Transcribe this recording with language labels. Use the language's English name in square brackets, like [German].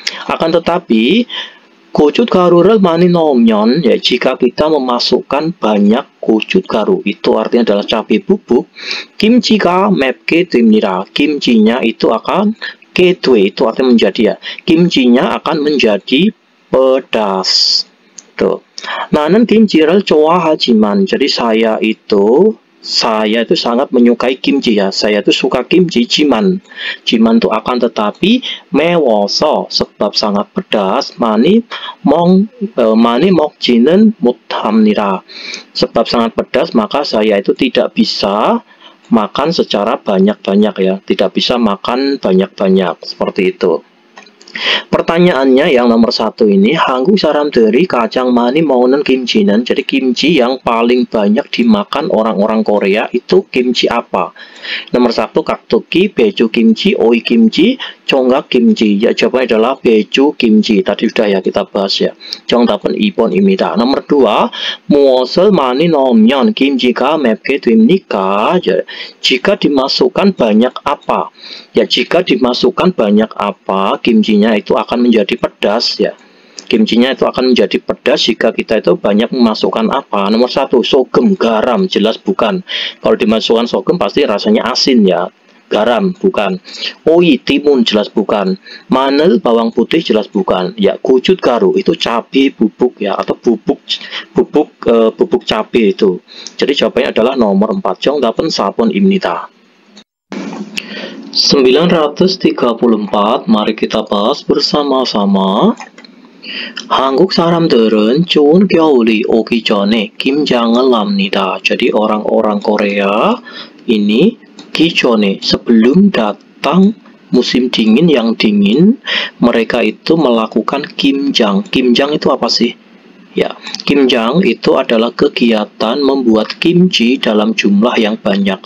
[Indonesian] Akan tetapi [Korean] 고춧가루를 많이 넣으면 [Indonesian] ya, jika kita memasukkan banyak 고춧가루, itu artinya adalah cabai bubuk, [Korean] kimchi가 맵게 됩니다. [Indonesian] Kimchinya itu akan kedue itu artinya menjadi ya. Kimchinya akan menjadi pedas. Tuh. [Korean] 나는 김치를 좋아하지만. [Indonesian] Jadi saya itu sangat menyukai kimchi ya. Saya itu suka kimchi. jiman itu akan tetapi [Korean] 매워서 [Indonesian] sebab sangat pedas. [Korean] 많이 먹지는 못합니다. [Indonesian] Sebab sangat pedas maka saya itu tidak bisa makan secara banyak-banyak ya. Tidak bisa makan banyak-banyak seperti itu. Pertanyaannya yang nomor 1 ini, [Korean] 한국 사람들이 가장 많이 먹는 김치는, [Indonesian] jadi kimchi yang paling banyak dimakan orang-orang Korea itu kimchi apa? Nomor 1 kaktoki, beju kimchi, oi kimchi, jonggak kimchi. Ya jawabannya adalah beju kimchi. Tadi sudah ya kita bahas ya. [Korean] 정답은 2번입니다. Nomor 2, 무엇을 많이 넣으면 김치가 맵게 됩니까? [Indonesian] Jika dimasukkan banyak apa? Ya jika dimasukkan banyak apa, kimchinya itu akan menjadi pedas ya. Kimchinya itu akan menjadi pedas jika kita itu banyak memasukkan apa. Nomor 1, sogem, garam, jelas bukan. Kalau dimasukkan sogem pasti rasanya asin ya. Garam bukan. Oi, timun, jelas bukan. Manel, bawang putih, jelas bukan. Ya, kucut garu itu cabai bubuk ya, atau bubuk cabai itu. Jadi jawabannya adalah nomor 4. [Korean] 정답은 4번입니다. [Indonesian] 934, mari kita bahas bersama-sama. [Korean] 한국 사람들은 추운 겨울이 오기 전에 김장을 합니다. [Indonesian] Jadi orang-orang Korea ini [Korean] 기존에 [Indonesian] sebelum datang musim dingin yang dingin, mereka itu melakukan kimjang. Kimjang itu apa sih? Ya, kimjang itu adalah kegiatan membuat kimchi dalam jumlah yang banyak.